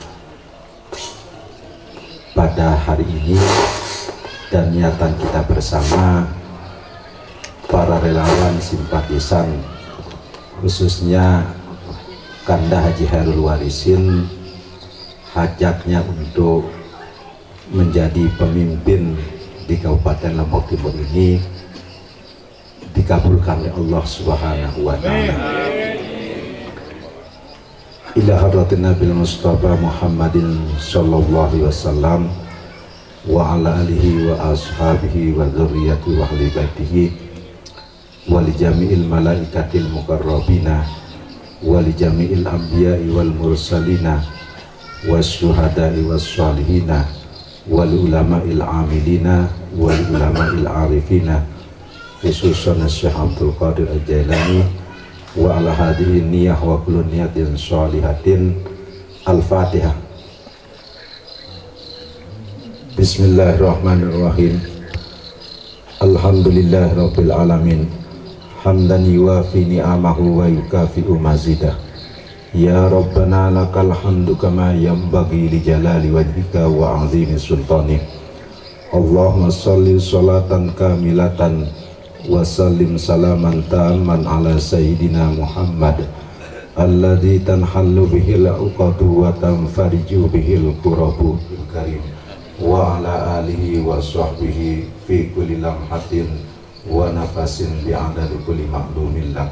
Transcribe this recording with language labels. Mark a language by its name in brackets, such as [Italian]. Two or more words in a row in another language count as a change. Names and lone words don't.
[Indonesian] pada hari ini dan niatan kita bersama para relawan simpatisan, khususnya Kanda Haji Khairul Warisin, hajatnya untuk menjadi pemimpin di Kabupaten Lombok Timur ini dikabulkan oleh Allah [Arabic] سبحانه وتعالى. إلى حضرة النبي المصطفى محمد صلى الله عليه وسلم وعلى آله و وأصحابه وذرياته وأهل بيته ولجميع الملائكة المقربين ولجميع الأنبياء والمرسلين والشهداء والصالحين والعلماء العاملين والعلماء العارفين خصوصا شيخ عبد القادر الجيلاني وعلى حاضر النية وكل نية صالحة. Al-Fatihah. Bismillahirrahmanirrahim. الحمد لله رب العالمين حمدا يوافي نعمه ويكافئ مزيده. يا ربنا لك الحمد كما ينبغي لجلال وجهك وعظيم سلطانك. اللهم صل صلاة كاملة وسلم سلاما تاما على سيدنا محمد الذي تنحل به العقد وتنفرج به الكرب كريم وعلى آله وصحبه في كل لمحة ونفس بعدد كل معلوم لك.